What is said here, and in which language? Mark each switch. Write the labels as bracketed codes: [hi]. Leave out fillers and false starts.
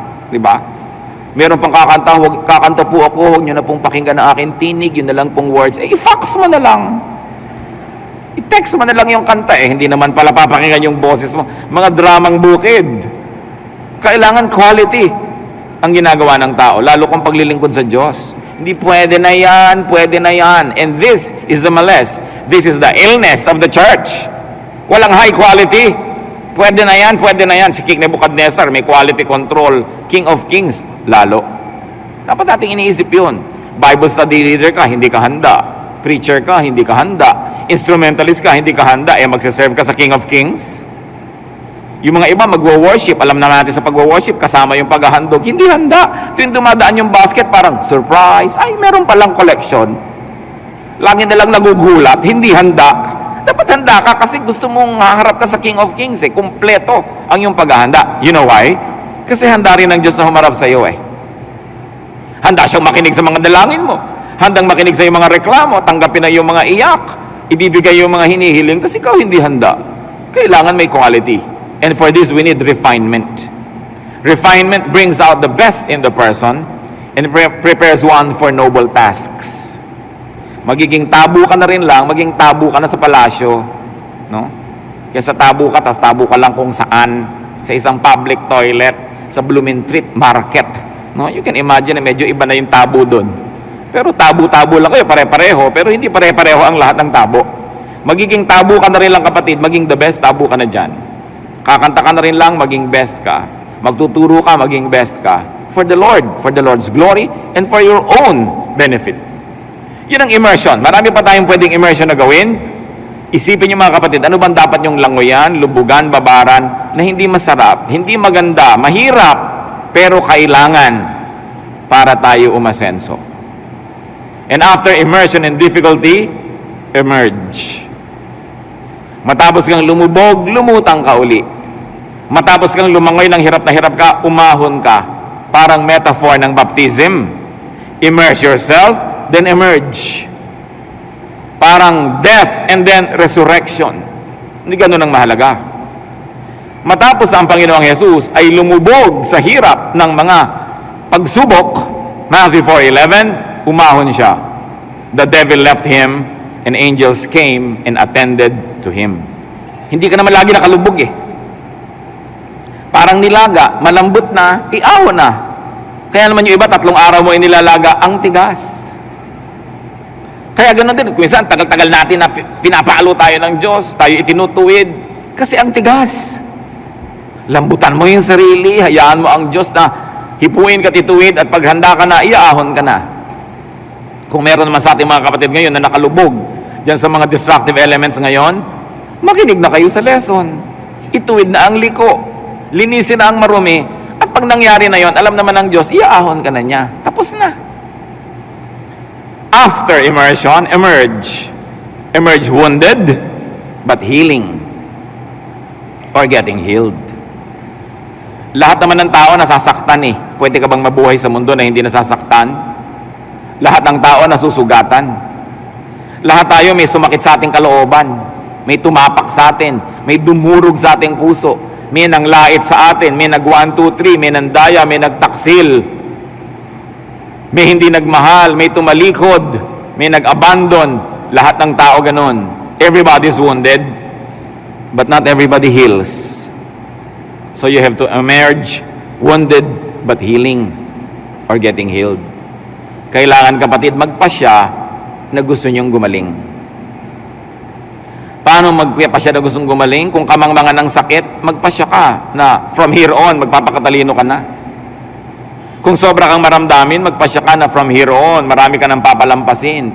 [tl] Diba? Meron pang kakanta po ako, huwag niyo na pong pakinggan ang aking tinig, yun na lang pong words. I-fax mo na lang. I-text mo na lang yung kanta. Hindi naman pala papakinggan yung boses mo. Mga dramang bukid. Kailangan quality ang ginagawa ng tao, lalo kung paglilingkod sa Diyos. Hindi pwede na yan, pwede na yan. [en] And this is the malice. This is the illness of the church. [tl] Walang high quality. Pwede na yan, pwede na yan. Si King Nebuchadnezzar, may quality control. King of Kings, lalo. Dapat nating iniisip yun. Bible study leader ka, hindi ka handa. Preacher ka, hindi ka handa. Instrumentalist ka, hindi ka handa. Magsiserve ka sa King of Kings. Yung mga iba magwo-worship, alam na natin sa pagwo-worship, kasama yung paghahandog, hindi handa. Tuwing dumadaan yung basket, parang surprise. Ay, meron palang collection. Lagi na lang nagugulat, hindi handa. Dapat handa ka kasi gusto mong haharap ka sa King of Kings. Kumpleto ang yung paghahanda. [en] You know why? [tl] Kasi handa rin ng Diyos na humarap sa iyo. Handa siyang makinig sa mga dalangin mo. Handang makinig sa iyong mga reklamo, tanggapin na yung mga iyak, ibibigay yung mga hinihiling, kasi ikaw hindi handa. Kailangan may quality. [en] And for this, we need refinement. Refinement brings out the best in the person and prepares one for noble tasks. [tl] Magiging tabu ka na rin lang, maging tabu ka na sa palasyo. No? Kesa tabu ka, tas tabu ka lang kung saan. Sa isang public toilet, sa Blumentritt Market. No? [en] You can imagine [tl] na medyo iba na yung tabu doon. Pero tabu-tabu lang kayo, pare-pareho. Pero hindi pare-pareho ang lahat ng tabo. Magiging tabu ka na rin lang, kapatid. Maging the best, tabu ka na dyan. Kakanta ka na rin lang, maging best ka. Magtuturo ka, maging best ka. [en] For the Lord, for the Lord's glory, and for your own benefit. [tl] Yun ang immersion. Marami pa tayong pwedeng immersion na gawin. Isipin niyo mga kapatid, ano bang dapat yung langoyan, lubugan, babaran, na hindi masarap, hindi maganda, mahirap, pero kailangan para tayo umasenso. [en] And after immersion and difficulty, emerge. [tl] Matapos kang lumubog, lumutang ka uli. Matapos kang lumangoy ng hirap na hirap ka, umahon ka. Parang metaphor ng baptism. [en] Immerse yourself, then emerge. Parang death and then resurrection. [tl] Hindi ganun ang mahalaga. Matapos ang Panginoong Jesus ay lumubog sa hirap ng mga pagsubok, Matthew 4:11, umahon siya. [en] The devil left him, and angels came and attended to him. [tl] Hindi ka naman lagi nakalubog Parang nilaga, malambot na, iaho na. Kaya naman yung iba, 3 araw mo inilalaga, ang tigas. Kaya ganoon din, kung minsan, tagal-tagal natin na pinapaalo tayo ng Diyos, tayo itinutuwid, kasi ang tigas. Lambutan mo yung sarili, hayaan mo ang Diyos na hipuin ka, tituwid, at paghanda ka na, iaahon ka na. Kung meron naman sa ating mga kapatid ngayon na nakalubog diyan sa mga destructive elements ngayon, makinig na kayo sa lesson. Ituwid na ang liko. Linisin na ang marumi. At pag nangyari na yon, alam naman ng Diyos, iaahon ka na niya. Tapos na. [en] After immersion, emerge. Emerge wounded, but healing. Or getting healed. [tl] Lahat naman ng tao nasasaktan Pwede ka bang mabuhay sa mundo na hindi nasasaktan? Lahat ng tao nasusugatan. Lahat tayo may sumakit sa ating kalooban. May tumapak sa atin. May dumurog sa ating puso. May nanglait sa atin. May nag 1, 2, 3. May nandaya. May nagtaksil. May hindi nagmahal. May tumalikod. May nag-abandon. Lahat ng tao ganon. [en] Everybody's wounded. But not everybody heals. So you have to emerge wounded but healing or getting healed. [tl] Kailangan, kapatid, magpasya na gusto niyong gumaling. Paano magpasya na gustong gumaling? Kung kamangmangan ng sakit, magpasya ka na [en] from here on, [tl] magpapakatalino ka na. Kung sobra kang maramdamin, magpasya ka na [en] from here on, [tl] marami ka nang papalampasin.